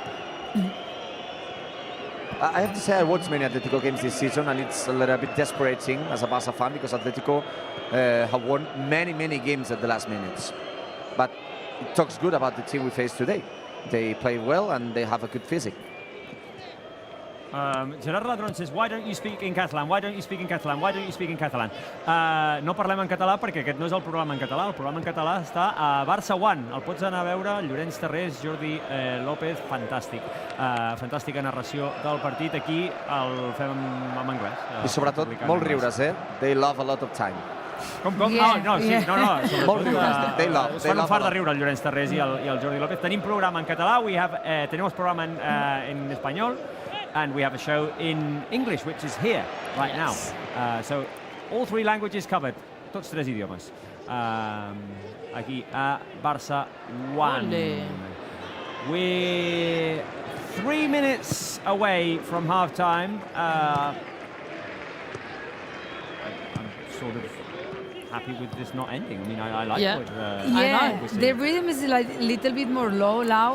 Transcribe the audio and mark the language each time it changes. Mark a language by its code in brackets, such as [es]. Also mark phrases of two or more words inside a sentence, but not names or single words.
[en] I have to say I watched many Atletico games this season and it's a little bit desperate as a Barça fan because Atletico have won many games at the last minutes. But it talks good about the team we face today. They play well and they have a good physique. Gerard Ladron says, why don't you speak in Catalan? Why don't you speak in Catalan? Why don't you speak in Catalan? [ca] No parlem en català perquè aquest no és el programa en català. El programa en català està a Barça One. El pots anar a veure, Llorenç Tarrés, Jordi López, fantàstic. Fantàstica narració del partit. Aquí el fem en anglès. I sobretot molt riures, eh? [en] They love a lot of time. [ca] Com? [en] Yeah, [ca] No, sí, [en] yeah. [ca] no. Molt riures. [en] They love. [ca] Es [en] They [ca] fan un [en] love [ca] fart [en] a [ca] de [en] lot. [ca] riure el Llorenç Tarrés i el Jordi López. Tenim programa en català, [es] tenemos programa en español, [en] and we have a show in English, which is here right now. So all 3 languages covered, [ca] tots 3 idiomes. Aquí a Barça One. Ole. [en] We're 3 minutes away from half time. I'm sort of happy with this not ending. I mean, I like Yeah. what Yeah, we're the seeing. rhythm is like a little bit more low now,